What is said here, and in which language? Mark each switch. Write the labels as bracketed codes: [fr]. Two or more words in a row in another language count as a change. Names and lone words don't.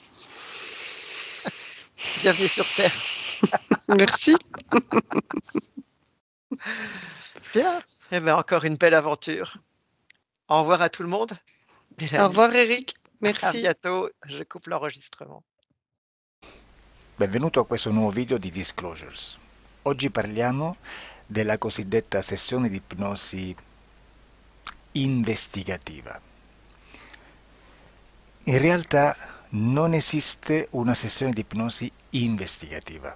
[fr] Bienvenue sur Terre. Merci. Bien. Eh bien, encore une belle aventure. Au revoir à tout le monde. Au Mélanie, revoir Eric. à Merci. bientôt. Je coupe l'enregistrement. [it] Benvenuto a questo nuovo video di Disclosures. Oggi parliamo della cosiddetta sessione di ipnosi investigativa. In realtà Non esiste una sessione di ipnosi investigativa.